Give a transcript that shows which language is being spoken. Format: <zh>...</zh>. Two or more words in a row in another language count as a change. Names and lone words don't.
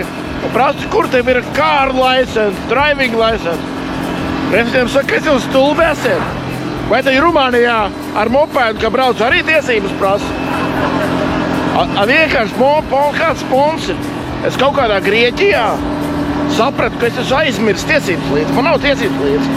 <lv>Un prasa, kur tev ir</lv> <en>car license, driving license.</en> <lv>Prezidents saka, ka es jau stulbi esmu. Vai te Rumānijā ar mopēdu, ka brauc arī tiesības prasa? Vienkārši kāds sponsor. Es kaut kādā Grieķijā sapratu, ka es esmu aizmirst tiesības līdzi. Man nav tiesības līdzi.</lv>